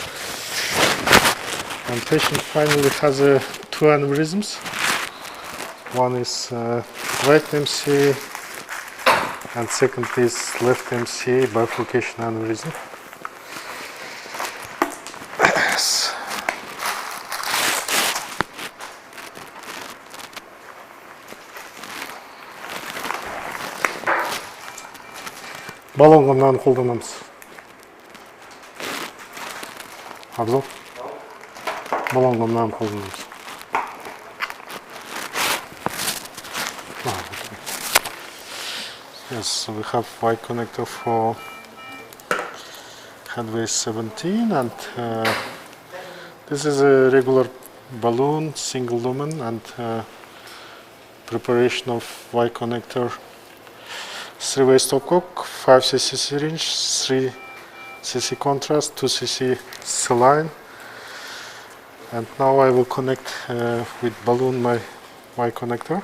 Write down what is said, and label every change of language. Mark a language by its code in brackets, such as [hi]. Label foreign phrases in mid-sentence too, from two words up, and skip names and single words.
[en] And patient finally has two aneurysms. One is right MCA and second is left MCA bifurcation aneurysm. Yes. [kk] Баллонға мынаны қолданамыз. Абзал. Баллонға мынаны қолданамыз. [en] Yes, so we have Y connector for headway 17 and this is a regular balloon, single lumen and preparation of Y connector 3-way stopcock, 5 cc syringe, 3 cc contrast, 2 cc saline, and now I will connect with balloon my Y connector.